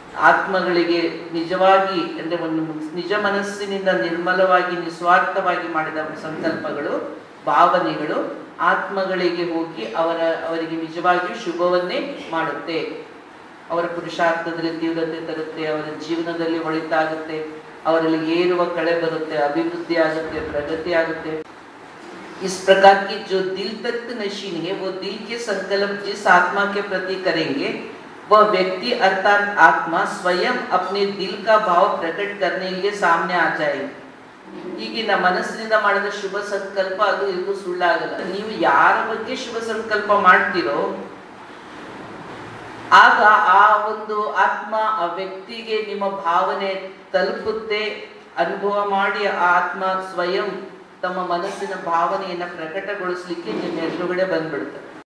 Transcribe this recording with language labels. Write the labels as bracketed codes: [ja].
[kn] ಆತ್ಮಗಳಿಗೆ ನಿಜವಾಗಿ ಅಂದರೆ ಒಂದು ನಿಜ ಮನಸ್ಸಿನಿಂದ ನಿರ್ಮಲವಾಗಿ ನಿಸ್ವಾರ್ಥವಾಗಿ ಮಾಡಿದ ಸಂಕಲ್ಪಗಳು, ಭಾವನೆಗಳು ಆತ್ಮಗಳಿಗೆ ಹೋಗಿ ಅವರಿಗೆ ನಿಜವಾಗಿಯೂ ಶುಭವನ್ನೇ ಮಾಡುತ್ತೆ. ಅವರ ಪುರುಷಾರ್ಥದಲ್ಲಿ ತೀವ್ರತೆ ತರುತ್ತೆ, ಅವರ ಜೀವನದಲ್ಲಿ ಒಳಿತಾಗುತ್ತೆ, ಅವರಲ್ಲಿ ಏರುವ ಕಳೆ ಬರುತ್ತೆ, अभिवृद्धि आಗುತ್ತೆ, प्रगति आಗುತ್ತೆ. [hi] इस प्रकार की जो दिल तक नशीन है वो दिल के संकल्प जिस आत्मा के प्रति करेंगे वह व्यक्ति अर्थात आत्मा स्वयं अपने दिल का भाव प्रकट करने के लिए सामने आ जाएगी. [kn] ಈಗಿನ ಮನಸ್ಸಿನಿಂದ ಮಾಡಿದ ಶುಭ ಸಂಕಲ್ಪ ಅದು ಇದು ಸುಳ್ಳಾಗಲ್ಲ. ನೀವು ಯಾರ ಬಗ್ಗೆ ಶುಭ ಸಂಕಲ್ಪ ಮಾಡ್ತೀರೋ ಆಗ ಆ ಒಂದು ಆತ್ಮ ಆ ವ್ಯಕ್ತಿಗೆ ನಿಮ್ಮ ಭಾವನೆ ತಲುಪುತ್ತೆ. ಅನುಭವ ಮಾಡಿ ಆ ಆತ್ಮ ಸ್ವಯಂ ತಮ್ಮ ಮನಸ್ಸಿನ ಭಾವನೆಯನ್ನ ಪ್ರಕಟಗೊಳಿಸ್ಲಿಕ್ಕೆ ನಿಮ್ಮ ಎದುರುಗಡೆ ಬಂದ್ಬಿಡುತ್ತೆ.